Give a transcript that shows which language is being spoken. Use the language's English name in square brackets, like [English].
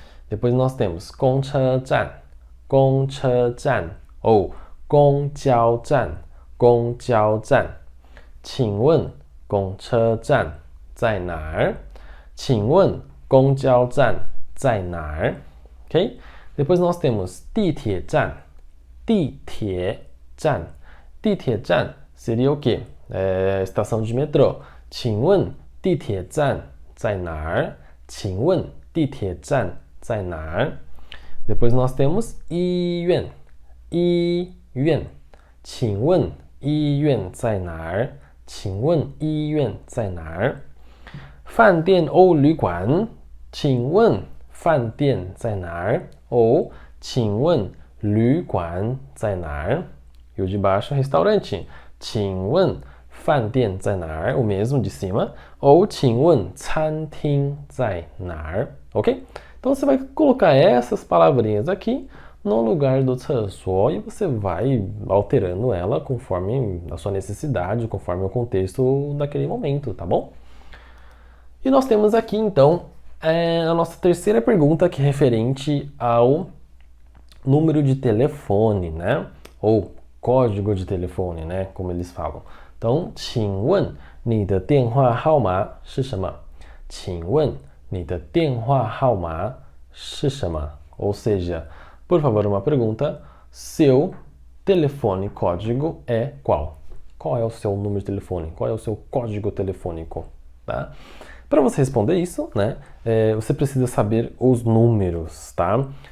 [Portuguese] Depois nós temos 公车站，公车站ou 公交站，公交站。 [Chinese] 请问公车站在哪儿？请问公交站在哪儿 ？OK? [Portuguese] Depois nós temos 地铁站，地铁站，地铁站 seria o quê? Estação de metrô. [Chinese] 请问地铁站在哪儿？请问地铁站在哪儿 [Portuguese] Depois nós temos [Chinese] 医院，医院。请问医院在哪儿？请问医院在哪儿？饭店 [Portuguese] ou [Chinese] 旅馆，请问饭店在哪儿？ [Portuguese] ou [Chinese] 请问旅馆在哪儿？ [Portuguese] E o de baixo restaurante. [Chinese] 请问饭店在哪儿 [Portuguese] O mesmo de cima. Ou [Chinese] 请问餐厅在哪儿 Ok? [Portuguese] Então você vai colocar essas palavrinhas aqui no lugar do 厕所 e você vai alterando ela conforme a sua necessidade, conforme o contexto daquele momento, tá bom? E nós temos aqui então a nossa terceira pergunta, que é referente ao número de telefone, né? Ou código de telefone, né? Como eles falam. Então, [Chinese] 请问你的电话号码是什么？请问你的电话号码是什么? [Portuguese] Ou seja, por favor, uma pergunta. Seu telefone código é qual? Qual é o seu número de telefone? Qual é o seu código telefônico? Tá? Para você responder isso, né, você precisa saber os números, tá?